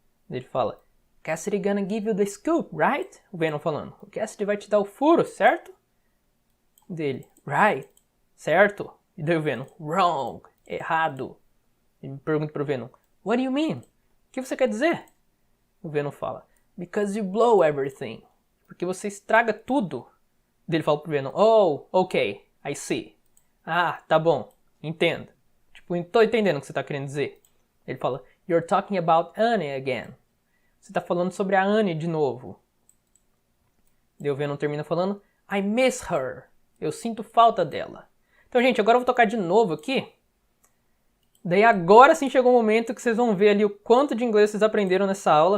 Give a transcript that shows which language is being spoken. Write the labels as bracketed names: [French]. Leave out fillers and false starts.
[Portuguese] Ele fala, [English] Cassidy gonna give you the scoop, right? [Portuguese] O Venom falando, o Cassidy vai te dar o furo, certo? Dele, right, certo. E daí o Venom, wrong, errado. Ele pergunta pro Venom, [English] what do you mean? [Portuguese] O que você quer dizer? O Venom fala, [English] because you blow everything. [Portuguese] Porque você estraga tudo. Ele fala pro Venom, [English] oh, ok, I see. [Portuguese] Tá bom, entendo. Tipo, tô entendendo o que você tá querendo dizer. Ele fala, [English] you're talking about Annie again. [Portuguese] Você tá falando sobre a Annie de novo. Daí o Venom termina falando, [English] I miss her. [Portuguese] Eu sinto falta dela. Então, gente, agora eu vou tocar de novo aqui. Daí agora sim chegou o momento que vocês vão ver ali o quanto de inglês vocês aprenderam nessa aula.